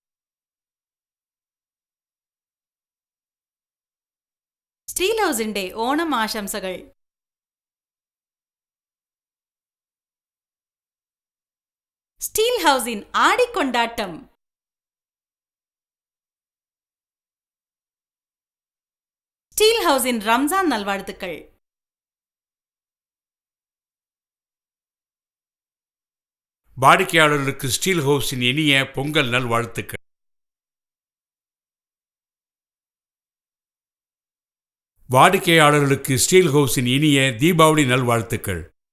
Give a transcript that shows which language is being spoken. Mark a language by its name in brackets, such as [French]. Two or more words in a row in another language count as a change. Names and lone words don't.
[Malayalam] സ്റ്റീൽ ഹൗസിന്റെ ഓണം ആശംസകൾ. [Tamil] ஸ்டீல் ஹவுஸின் ஆடிக் கொண்டாட்டம். ஸ்டீல் ஹவுஸின் ரம்ஜான் நல்வாழ்த்துக்கள். வாடிக்கையாளர்களுக்கு ஸ்டீல் ஹவுஸின் இனிய பொங்கல் நல்வாழ்த்துக்கள். வாடிக்கையாளர்களுக்கு ஸ்டீல் ஹவுஸின் இனிய தீபாவளி நல்வாழ்த்துக்கள்.